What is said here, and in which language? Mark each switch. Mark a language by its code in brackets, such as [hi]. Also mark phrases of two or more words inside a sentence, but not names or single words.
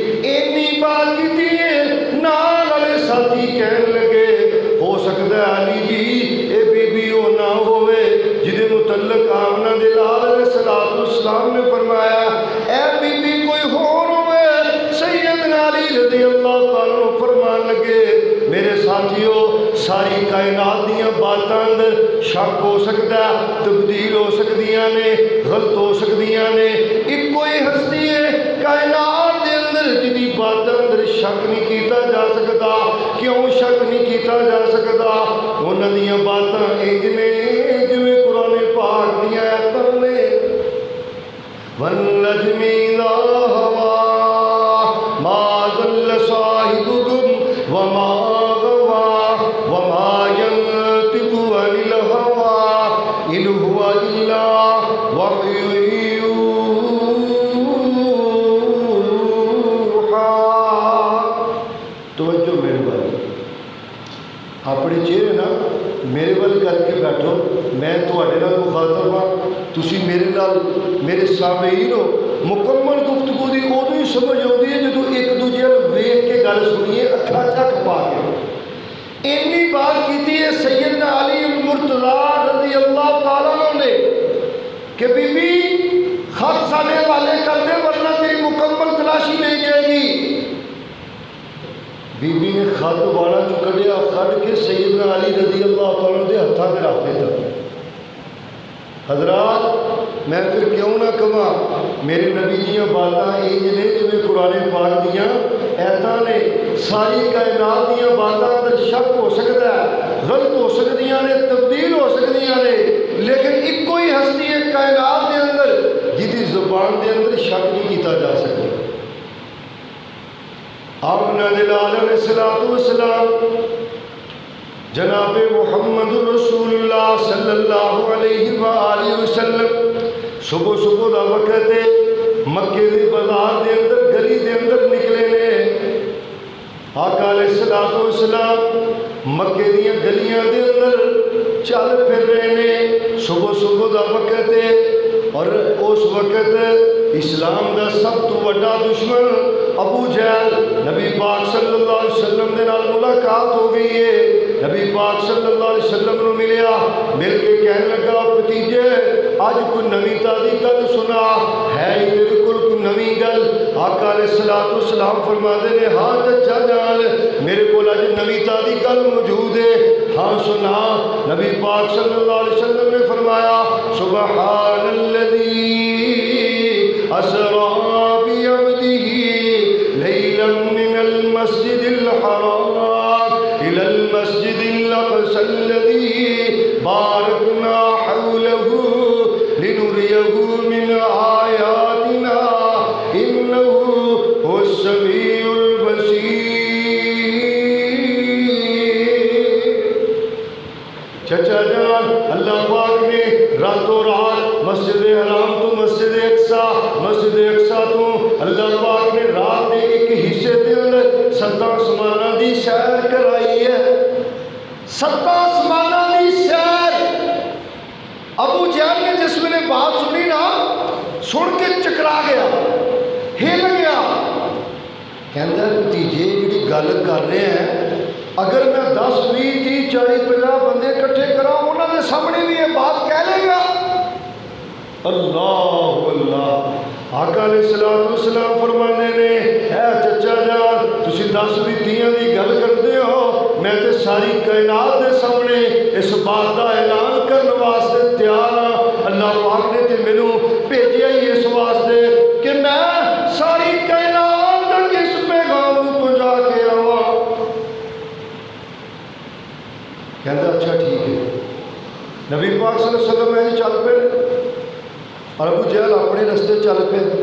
[pa] اینی بات کی نال والے ساتھی کہنے لگے ہو سکتا ہے علی جی اے بی بی او نہ ہوئے جدے متعلق آمنہ دے لال [ar] علیہ السلام [pa] نے فرمایا اے بی بی کوئی اور ہوئے. سیدنا علی [ar] رضی اللہ تعالیٰ [pa] فرمان لگے میرے ساتھیو ساری کائنات دیاں باتاں اندر شک ہو سکتا ہے، تبدیل ہو سکدیاں نے، غلط ہو سکدیاں نے، ایک کوئی ہستی ہے کائنات دے اندر جدی باتاں اندر شک نہیں کیتا جا سکتا۔ کیوں شک نہیں کیتا جا سکتا؟ انہاں دیاں باتاں انج نے جویں قرآن پاک دیاں آیاتاں نے [ar] والنجم اذا هوى ما ضل صاحبكم وما غوى وما ينطق عن الهوى إن هو إلا وحي يوحى۔ [pa] توجہ میرے بھائی، اپنے چہرے نا میرے ول کر کے بیٹھو، میں تواڈے نال مخاطب ہاں، تسی میرے نال میرے سامعین ہو۔ مکمل گفتگو دی ادو ہی سمجھ آتی ہے جدو ایک دوجے نال ویکھ کے گل سنیے اکھاں چک پا کے۔ اینی بات کیتی ہے سیدنا علی المرتضیٰ [ar] رضی اللہ تعالیٰ عنہ [pa] نے کہ بی بی خط ساڈے حوالے کر دے ورنہ تیری مکمل تلاشی نہیں جائے گی۔ بی بی نے خط والا جو کڈیا کڈ کے سیدنا علی [ar] رضی اللہ تعالیٰ [pa] دے ہتھاں تے رکھ دیتا۔ حضرات میں پھر کیوں نہ کہاں میرے نبی دیاں باتاں انج نے جویں قرآن پاک دیاں آیاتاں نے، ساری کائنات دیاں باتاں اندر شک ہو سکتا ہے، غلط ہو سکدیاں نے، تبدیل ہو سکدیاں نے، لیکن ایک کوئی ہستی ہے کائنات دے اندر جدی زبان دے اندر شک نہیں کیتا جا سکتا۔ آپ نازل [ar] علیہ السلام [pa] جناب محمد رسول اللہ [ar] صلی اللہ علیہ وآلہ وسلم [pa] صبح صبح دا وقت ہے، مکے دے بازار دے اندر گلی دے اندر نکلے نے۔ آقا [ar] علیہ السلام [pa] مکے دیاں گلیاں دے اندر چل پھر رہے نے، صبح صبح دا وقت ہے، اور اس وقت اسلام دا سب تو بڑا دشمن ابو جہل نبی پاک [ar] صلی اللہ علیہ وسلم [pa] دے نال ملاقات ہو گئی ہے۔ نبی پاک [ar] صلی اللہ علیہ وسلم [pa] نو ملیا، مل کے کہنے لگا بھتیجے اج کوئی نویں تازی گل سنا ہے، تیرے کول کوئی نویں گل؟ آقا [ar] علیہ السلام [pa] فرماتے نے ہاں چچا جان میرے کول اج نویں تازی گل موجود ہے، ہاں سنا۔ نبی پاک [ar] صلی اللہ علیہ وسلم [pa] نے فرمایا [ar] سبحان الذی اسری بعبدہ لیلا من المسجد الحرام الى المسجد الاقصى الذي باركنا حوله لنريه من آياتنا انه هو السميع البصير۔ [pa] چچا جان اللہ پاک نے راتوں رات مسجد حرام تو مسجد اقصیٰ تو اللہ پاک نے رات کے ایک حصے دے اندر 7 آسماناں دی سیر کرائی ہے۔ 7 آسماناں دی سیر۔ ابو جہل نے جس میں نے بات سنی نا، سن کے چکرا گیا، ہل گیا، کہندا بھتیجے جڑی گل کر رہے ہیں اگر میں 10 20 30 40 50 بندے اکٹھے کراں انہاں دے سامنے بھی یہ بات کہہ لے گا؟ اللہ اللہ۔ آقا [ar] علیہ السلام [pa] فرمانے نے اے چچا جان تسی 10 20 30 دی گل کرتے ہو، میں تے ساری کائنات دے سامنے اس بات دا اعلان کرنے واسطے تیار ہاں۔ اللہ پاک نے تے مینوں بھیجیا ہی اس واسطے کہ میں ساری کائنات تک اس پیغام کو پہنچا کے آواں۔ کہندا اچھا ٹھیک ہے۔ نبی پاک [ar] صلی اللہ علیہ وسلم [pa] میں چل پے اور ابو جہل اپنے رستے چل پے۔